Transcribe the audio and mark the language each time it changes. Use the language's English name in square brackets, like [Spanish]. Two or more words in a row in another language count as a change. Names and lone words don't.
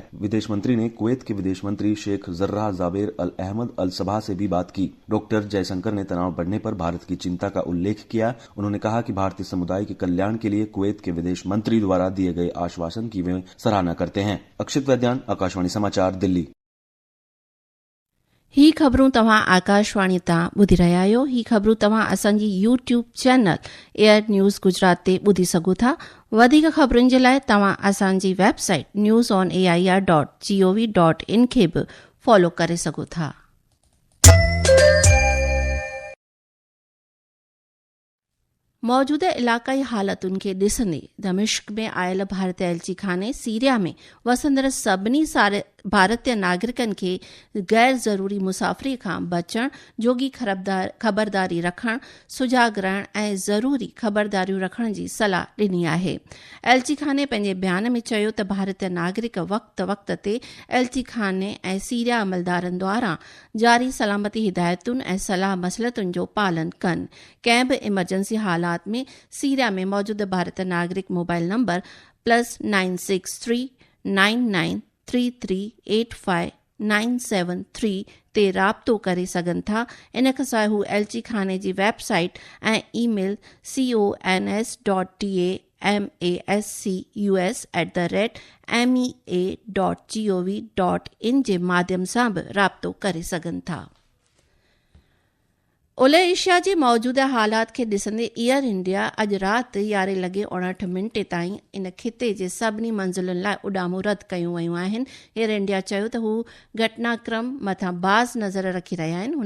[Hindi] विदेश मंत्री ने कुवैत के विदेश मंत्री शेख जर्राह जाबेर अल अहमद अल सबा से भी बात की। डॉक्टर जयशंकर ने तनाव बढ़ने पर भारत की चिंता का उल्लेख किया। उन्होंने कहा कि भारतीय समुदाय के कल्याण के लिए कुवैत के विदेश मंत्री द्वारा दिए गए आश्वासन की वे सराहना करते हैं। अक्षित वैद्यान, आकाशवाणी समाचार, दिल्ली। [Sindhi] ही ख़बरूं तव्हां आकाशवाणी तां ॿुधी रहिया आहियो। ही ख़बरूं तव्हां असांजी यूट्यूब चैनल एयर न्यूज़ गुजरात ते ॿुधी सघो था। वधीक ख़बरुनि जे लाइ तव्हां असांजी वेबसाइट newsonair.gov.in खे बि फॉलो करे सघो था। मौजूदा इलाक़ाई हालतुनि खे ॾिसंदे दमिश्क में आयल भारतीय एलची खाने सीरिया में वसंदड़ सभिनी भारतीय नागरिकनि खे गैर ज़रूरी मुसाफ़िरी खां बचण, जोगी ख़बरदारी रखण, सुजाग रहण ऐं ज़रूरी ख़बरदारियूं रखण जी सलाह ॾिनी आहे। एलची खाने पंहिंजे बयान में चयो त भारतीय नागरिक वक़्त ते एलची खाने ऐं सीरिया अमलदारनि द्वारा जारी सलामती हिदायतुनि ऐं सलाह मसलतुनि जो पालन कनि। कंहिं बि इमरजेंसी हालात में सीरिया में मौजूद भारतीय नागरिक [English] mobile number [Sindhi] +963 99 3385 ते राब्तो करे सघनि था। इन खां सवाइ हू एलची खाने जी वेबसाइट ऐं ईमेल constassus@mea.gov.in जे माध्यम सां बि राब्तो करे सघनि था। ओलह एशिया जे मौजूदा हालात खे ॾिसंदे एयर इंडिया अॼु राति 11:59 ताईं इन खिते जे सभिनी मंज़िलुनि लाइ उॾामूं रद्द कयूं वयूं आहिनि। एयर इंडिया चयो त हू घटनाक्रम मथां बाज़ नज़र रखी रहिया आहिनि।